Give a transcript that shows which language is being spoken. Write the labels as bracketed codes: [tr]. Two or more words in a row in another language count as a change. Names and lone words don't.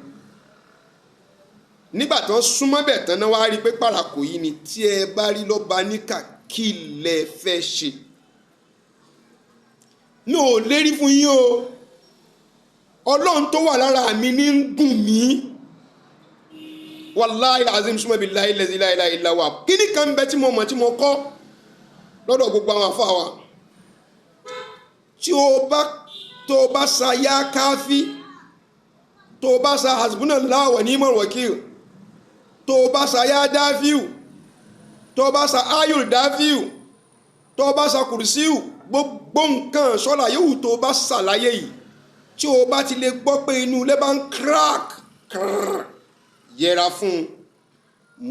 [yo] Nígbà tó súnmọ́ bẹ̀ tán náà wá rí pé Pàràkò yìí ni, tí ẹ bá rí lọ́ba níkà kí lẹ fẹ́ ṣe. Mi ò lérí fún yín o, Ọlọ́run tó wà lára mi ní ń gùn mí. [ar] والله العظيم ثم بالله لا إله إلا هو. [yo] Kíni kan bẹ tí mo mọ̀ tí mo kọ́ lọ́dọ̀ gbogbo àwọn àfáà wa. Tí tó bá sa [ar] يا كافي, [yo] tó bá sa [ar] حسبنا الله ونعم الوكيل, [yo] tó bá sa [ar] يا دافع, [yo] tó bá sa ayul dáfíù, tó bá sa kùrìsíù, gbogbo nǹkan sọ́la yóò tó bá ṣàlàyé yìí, tí o bá ti lè gbọ́ pé inú ilé bá ń crack, yẹra fún un.